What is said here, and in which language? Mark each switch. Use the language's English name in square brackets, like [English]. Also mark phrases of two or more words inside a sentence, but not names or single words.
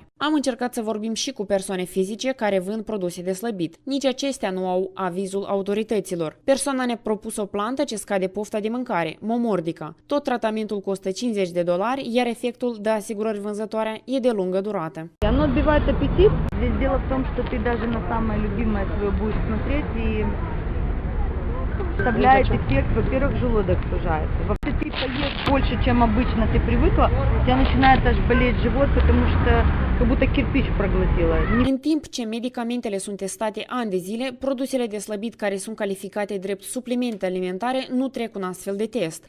[Romanian] Am încercat să vorbim și cu persoane fizice care vând produse de slăbit. Nici acestea nu au avizul autorităților. Persoana ne-a propus o plantă ce scade pofta de mâncare, momordica. Tot tratamentul costă $50, iar efectul de asigurări vânzătoarea e de lungă durată. [Russian] Оно отбивает аппетит. Здесь дело в том, что ты даже на самое любимое свое будешь смотреть и оставляет эффект, во-первых, желудок сужается. Во-вторых, ты поешь больше, чем обычно ты привыкла, у тебя начинает аж болеть живот, потому что как будто кирпич проглотила. [Romanian] În timp ce medicamentele sunt testate ani de zile, produsele de slăbit care sunt calificate drept suplimente alimentare nu trec un astfel de test.